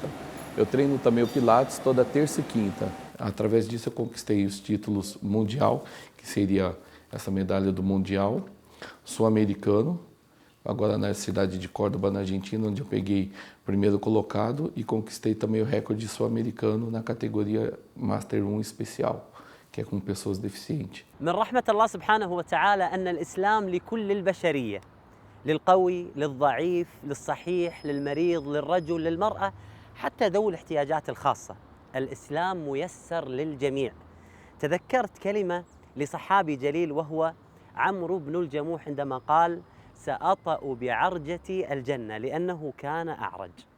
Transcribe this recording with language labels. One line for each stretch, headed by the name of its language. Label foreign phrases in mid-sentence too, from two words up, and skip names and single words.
Portuguese: Eu treino também o Pilates toda terça e quinta. Através disso eu conquistei os títulos mundial, que seria essa medalha do mundial, sul-americano, agora na cidade de Córdoba, na Argentina, onde eu peguei primeiro colocado e conquistei também o recorde sul-americano na categoria Master 1 especial, que é com pessoas deficientes.
Arabic: من رحمة الله سبحانه وتعالى أن الإسلام لكل البشرية، للقوي، للضعيف، للصحيح، للمريض، للرجل، للمرأة، حتى ذوي الاحتياجات الخاصة. الإسلام ميسر للجميع. تذكرت كلمة لصحابي جليل وهو عمرو بن الجموح عندما قال: سأطأ بعرجتي الجنة، لأنه كان أعرج.